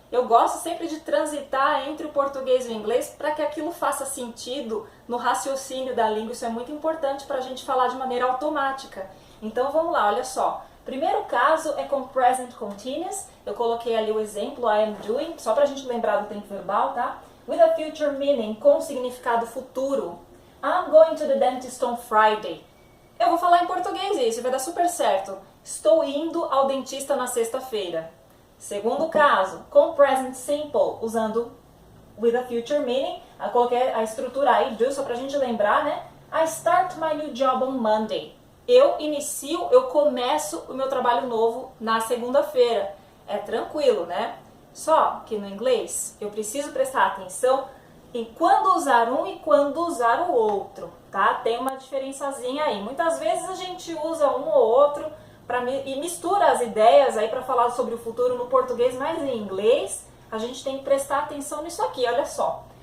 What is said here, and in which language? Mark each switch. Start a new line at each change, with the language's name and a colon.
Portuguese: Eu gosto sempre de transitar entre o português e o inglês para que aquilo faça sentido no raciocínio da língua. Isso é muito importante para a gente falar de maneira automática. Então vamos lá, olha só. Primeiro caso é com present continuous. Eu coloquei ali o exemplo,
English: I am doing,
Portuguese: só para a gente lembrar do tempo verbal, tá?
English: With a future meaning,
Portuguese: com significado futuro.
English: I'm going to the dentist on Friday.
Portuguese: Eu vou falar em português isso, vai dar super certo. Estou indo ao dentista na sexta-feira. Segundo caso, com present simple, usando
English: with a future meaning.
Portuguese: Eu coloquei a estrutura aí, do, só pra gente lembrar, né?
English: I start my new job on Monday.
Portuguese: Eu começo o meu trabalho novo na segunda-feira. É tranquilo, né? Só que no inglês eu preciso prestar atenção em quando usar um e quando usar o outro, tá? Tem uma diferençazinha aí. Muitas vezes a gente usa um ou outro e mistura as ideias aí para falar sobre o futuro no português, mas em inglês a gente tem que prestar atenção nisso aqui, olha só.